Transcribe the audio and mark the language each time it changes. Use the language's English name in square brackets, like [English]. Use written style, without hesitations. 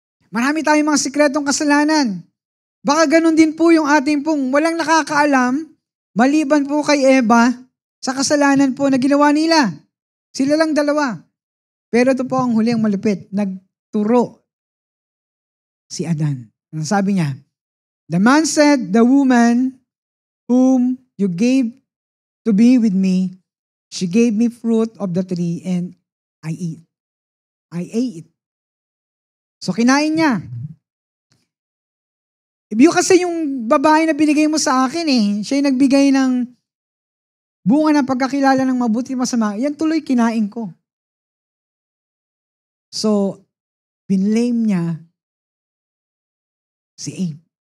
[Filipino] Marami tayong mga sikretong kasalanan. Baka ganun din po yung ating pong walang nakakaalam, maliban po kay Eva, sa kasalanan po na ginawa nila. Sila lang dalawa. Pero ito po ang huling malupit. Nagturo si Adan. Sabi niya, [English] the man said, the woman whom you gave to be with me, she gave me fruit of the tree and I ate it. [Filipino] So kinain niya. Yung kasi yung babae na binigay mo sa akin siya yung nagbigay ng bunga ng pagkakilala ng mabuti masama. Yan tuloy kinain ko. So, binlame niya si Abe.